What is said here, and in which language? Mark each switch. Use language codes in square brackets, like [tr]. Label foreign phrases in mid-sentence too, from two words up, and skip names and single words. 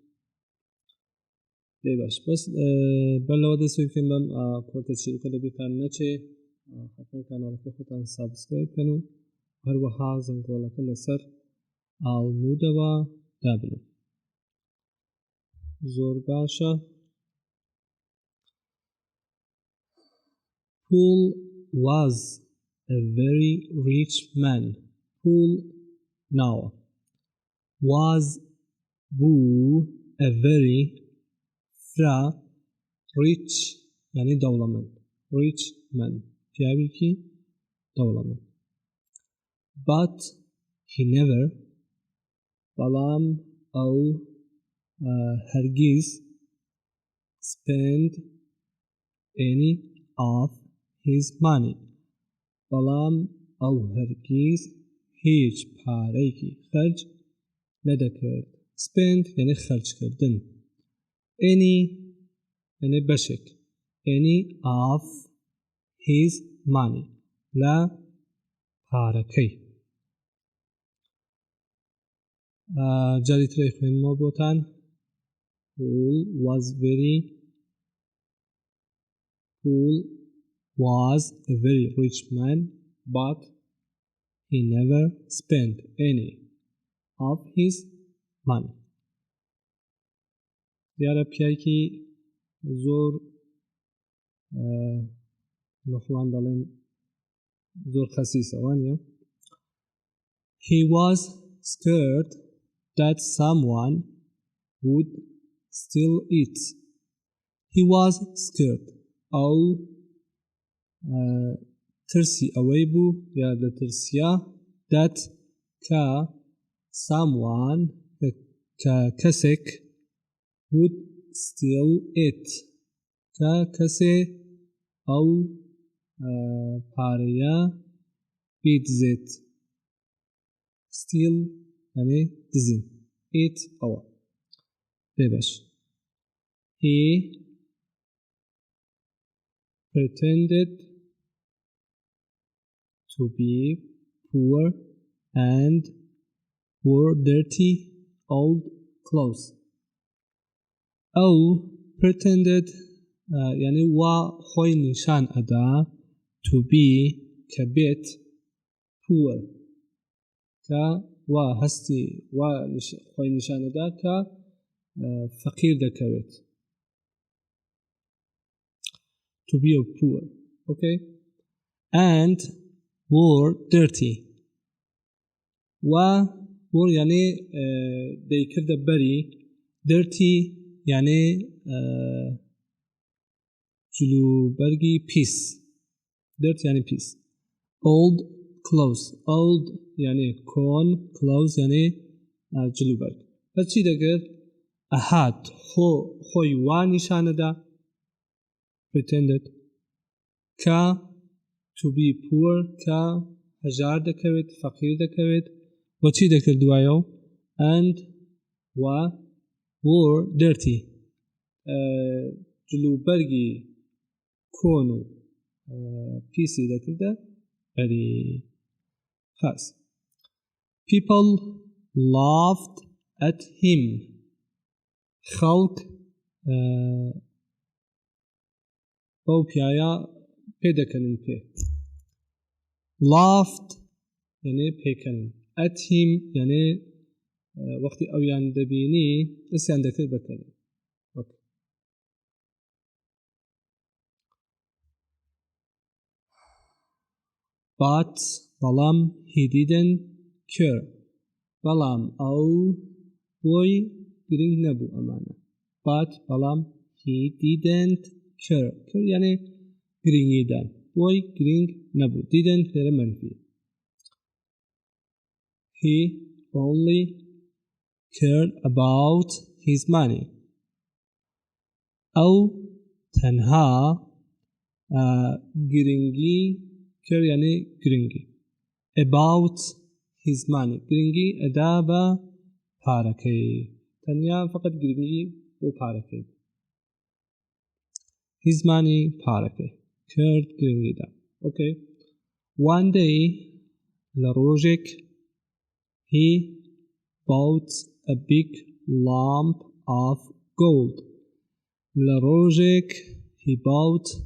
[ckb] باش بەس بەلەوە دەستی بکەین بەم کورتە چیرۆکە لەبیرتان نەچێ، حتما کاناڵەکە خۆتان سەبسکرایب بکەن و هەروەها زەنگۆڵەکە لەسەر ئاڵمودەوە دابنن. زۆر باشە. [en] Paul was a very rich man. [ckb] Paul ناوە. Was بوو [en] a very [ckb] فرا rich یعنی دەوڵەمەند. [en] rich man [ckb] پیاوێکی دەوڵەمەند. [en] But he never، [ckb] بەڵام ئەو هەرگیز [en] spent any of his money، [ckb] بەڵام ئەو هەرگیز هیچ پارەیەکی خەرج نەدەکرد. spend یعنی خەرجکردن. any یعنی بەشێک. any of his money لە پارەکەی. جاری ترەی خوێنمەوە بۆتان. [en] Paul was a very rich man, but he never spent any of his money. دیارە پیاوێکی زۆر لەخۆیان دەڵێن زۆر خەسیسە، وانییە. He was scared that someone would steal it. He was scared. [ckb] ئەو ترسی ئەوەی بوو یا لە ترسیا that کە someone کە کەسێک [en] would steal it [ckb] کە کەسێ ئەو پارەیە بیدزێت. steal یعنی دزین. it ئەوە. باش. [en] He pretended to be poor and wore dirty old clothes. [ckb] ئەو pretended یعنی وا خۆی نیشان ئەدا [en] to be [ckb] کە بێت poor کە وا هەستی وا خۆی نیشان ئەدا کە فەقیر دەکەوێت. [en] to be poor. okay. and wore dirty. [ckb] wore یعنی دەیکردە بەری. dirty یعنی جلوبەرگی پیس. [en] dirt [ckb] یعنی پیس. [en] old clothes. [ckb] old یعنی کۆن. clothes یعنی جلوبەرگ. بەس چی دەکرد؟ ئەهات خۆی وا نیشانەدا pretended کە [en] to be poor [ckb] کە هەژار دەکەوێت، فەقیر دەکەوێت. بۆ چی دەکرد دوایەوە؟ [en] and wore dirty [ckb] جلوبەرگی کۆن و پیسی دەکردە بەری. خاص. [en] people laughed at him. [ckb] خەڵک بەو پیایە پێدەکەنن پێ. laughed یعنی پێکەنن. [en] at him [ckb] یعنی وەختی ئەویان دەبینی دەستیان دەکرد بەکەنن. [en] but بەڵام he didn't care. [ckb] بەڵام ئەو بۆی گرنگ نەبوو ئەمانە. [en] but بەڵام he didn't care. [ckb] care یعنی گرنگیدان. بۆی گرنگ نەبوو. didn't لێرە منفی. [en] he only cared about his money. [ckb] ئەو تەنها گرنگی کرد یعنی گرنگی [en] about his money [ckb] گرنگی ئەدا بە پارەکەی تەنیا فقط گرنگی بۆ پارەکەی [en] his money [ckb] پارەکەی کرد گرنگیدا [en] okay one day [ckb] لە ڕۆژێک [en] he bought a big lump of gold [ckb] لە ڕۆژێک [en] he bought